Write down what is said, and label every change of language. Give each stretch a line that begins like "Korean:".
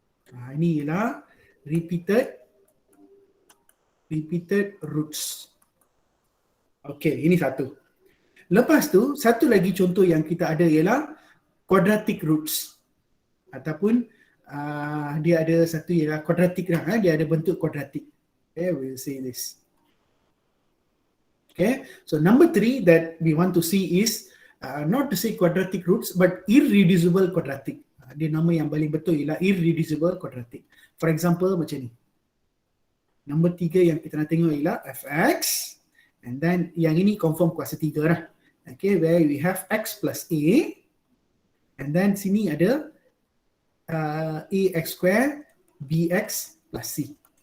Malay: Ini ialah repeated roots. Okay, ini satu. Lepas tu, satu lagi contoh yang kita ada ialah quadratic roots. Ataupun dia ada satu ialah quadratic lah, dia ada bentuk quadratic.
English: Okay, we'll see this. Okay, so number 3 that we want to see is not to say quadratic roots but irreducible quadratic.
Malay: Dia nama yang paling betul ialah irreducible quadratic.
English: For example
Malay: macam ni. Nombor 3 yang kita nak tengok ialah fx.
English: And then
Malay: yang ini confirm kuasa 3 lah.
English: Okay, where we have x plus a. And then
Malay: sini ada
English: ax square bx plus c.